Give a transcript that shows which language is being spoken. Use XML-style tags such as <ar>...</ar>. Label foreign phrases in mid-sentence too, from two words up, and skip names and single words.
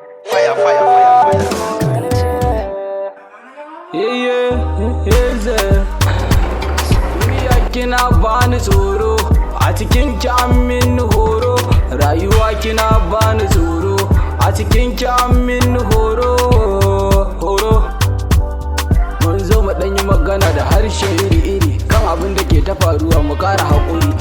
<en>Fire, fire, fire, fire. Yeah, yeah, yeah, yeah.</en> <ha>Duniya kina bani tsoro, a cikin ki an min horo. Rayuwa kina bani tsoro, a cikin ki an min horo, horo. Mun zo mu ɗan yi magana da harshe iri-iri kan abin da ke ta faruwa, mu ƙara haƙuri.</ha>